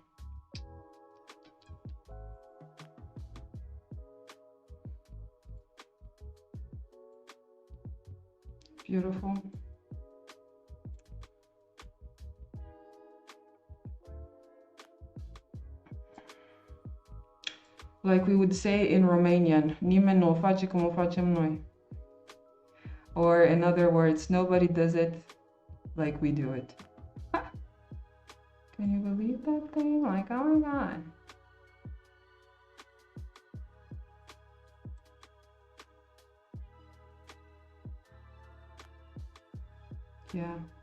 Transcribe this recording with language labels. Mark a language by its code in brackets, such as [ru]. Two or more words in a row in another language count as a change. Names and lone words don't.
[en] Beautiful. Like we would say in Romanian, [ro] nimeni nu o face cum o facem noi. [en] Or in other words, nobody does it like we do it. Can you believe that thing? Like, oh my God. Yeah.